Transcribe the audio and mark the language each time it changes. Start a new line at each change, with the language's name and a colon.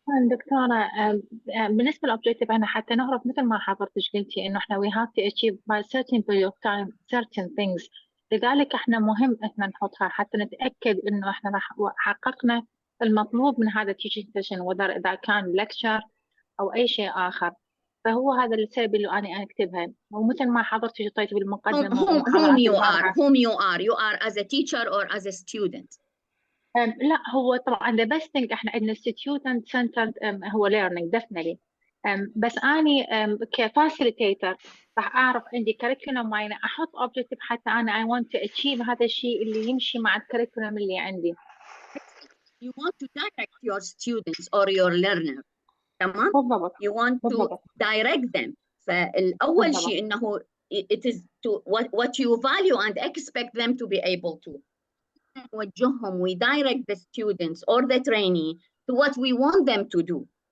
Arabic: دكتورة، بالنسبة للأوبجيكتيف أنا حتى نهرب مثل ما حضرتك قلتي إنه إحنا
English: we have to achieve by certain period of time certain things.
Arabic: لذلك إحنا مهم إحنا نحطها حتى نتأكد إنه إحنا راح حققنا المطلوب من هذا
English: teaching session whether
Arabic: إذا كان lecture أو أي شيء آخر. فهو هذا السبب اللي أنا أكتبها، ومثل ما حضرتك حطيتي بالمقدمة
English: whom you are as a teacher or as a student.
Arabic: لا هو طبعا
English: the best thing
Arabic: احنا عندنا
English: student centered
Arabic: هو
English: learning definitely.
Arabic: بس اني كفاسيليتيتر راح اعرف عندي curriculum معينه احط objective حتى انا
English: I want to achieve
Arabic: هذا الشيء اللي يمشي مع الكريكولم اللي عندي.
English: You want to direct your students or your learner.
Arabic: تمام؟ بالضبط.
English: You want to direct them.
Arabic: فالأول شيء إنه
English: it is to what you value and expect them to be able to.
Arabic: نوجههم,
English: we direct the students or the trainee to what we want them to do.